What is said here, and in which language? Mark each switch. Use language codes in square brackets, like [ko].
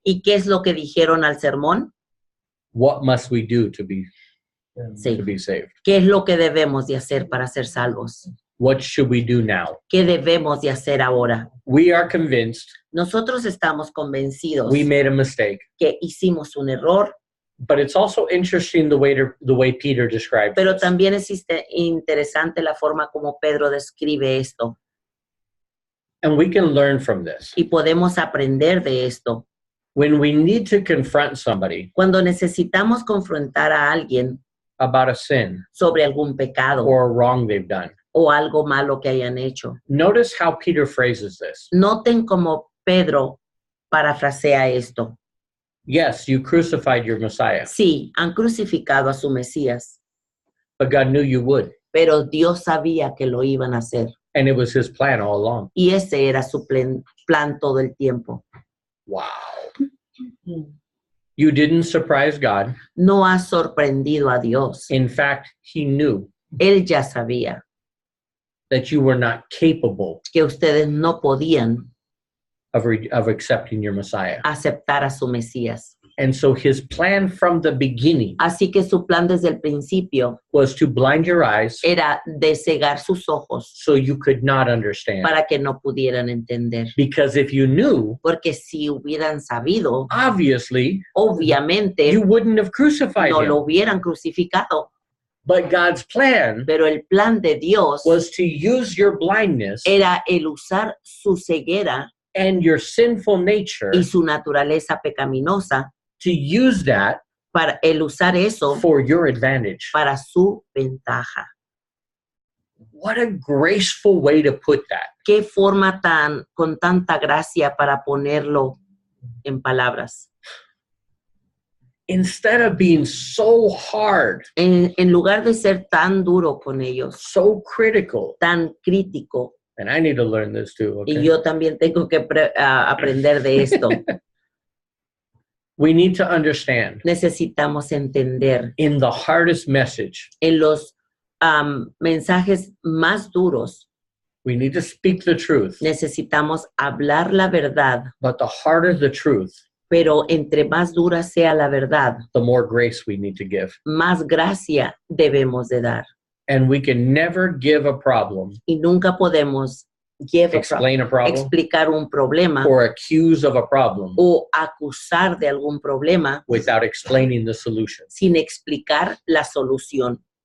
[es] ¿Y qué es lo que dijeron al sermón? [en] What must we do to be [es] Sí. [en] saved? [es] ¿Qué es lo que debemos de hacer para ser salvos? [en] What should we do now? [es] ¿Qué debemos de hacer ahora? [en] We are convinced [es] Nosotros estamos convencidos [en] we made a mistake. [es] que hicimos un error, [en] But it's also interesting the way Peter described [es] pero [en] this. [es] también es interesante la forma como Pedro describe esto. [en] And we can learn from this. [es] Y podemos aprender de esto. [en] When we need to confront somebody [es] Cuando necesitamos confrontar a alguien [en] about a sin [es] sobre algún pecado [en] or a wrong they've done, [es] o algo malo que hayan hecho, [en] notice how Peter phrases this. [es] noten cómo Pedro parafrasea esto. [en] Yes, you crucified your Messiah, [es] Sí, han crucificado a su Mesías, [en] but God knew you would. [es] pero Dios sabía que lo iban a hacer. [en] And it was his plan all along. [es] Y ese era su plan todo el tiempo. [en] Wow. You didn't surprise God. [es] No ha sorprendido a Dios. [en] In fact, he knew [es] Él ya sabía [en] that you were not capable [es] que ustedes no podían [en] of accepting your Messiah. [es] aceptar a su Mesías. [en] And so his plan from the beginning [es] Así que su plan desde el principio [en] was to blind your eyes [es] era de cegar sus ojos [en] so you could not understand. [es] para que no pudieran entender. [en] Because if you knew, [es] Porque si hubieran sabido, [en] obviously, [es] obviamente [en] you wouldn't have crucified [es] no lo [en] him. [es] hubieran crucificado. [en] But God's plan [es] Pero el plan de Dios [en] was to use your blindness [es] era el usar su ceguera [en] and your sinful nature, [es] y su naturaleza pecaminosa, [en] to use that [es] para el usar eso [en] for your advantage. [es] para su ventaja. [en] What a graceful way to put that. [es] Qué forma con tanta gracia para ponerlo en palabras. [en] Instead of being so hard, [es] En lugar de ser tan duro con ellos, [en] so critical, [es] tan crítico, [en] and I need to learn this too, [es] y [en] okay? [es] yo también tengo que aprender de esto, [en] We need to understand [es] necesitamos entender [en] in the hardest message, [es] en los mensajes más duros, [en] we need to speak the truth, [es] necesitamos hablar la verdad, [en] but the harder the truth, [es] pero entre más dura sea la verdad, [en] the more grace we need to give. [es] más gracia debemos de dar. [en] And we can never give a problem, [es] Y nunca podemos [en] explain a problem, [es] explicar un problema [en] or accuse of a problem [es] o acusar de algún problema [en] without explaining the solution. [es] sin explicar la solución.